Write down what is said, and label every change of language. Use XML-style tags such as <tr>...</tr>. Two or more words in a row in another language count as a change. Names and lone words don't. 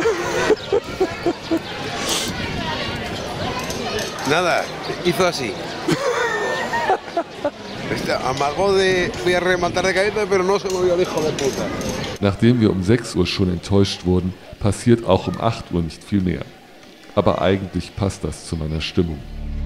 <es>Nada, hizo así. Amagó de voy a rematar de cabeza, pero no se movió el hijo de puta.</es> <de>Nachdem wir um 6 Uhr schon enttäuscht wurden, passiert auch um 8 Uhr nicht viel mehr. Aber eigentlich passt das zu meiner Stimmung.</de>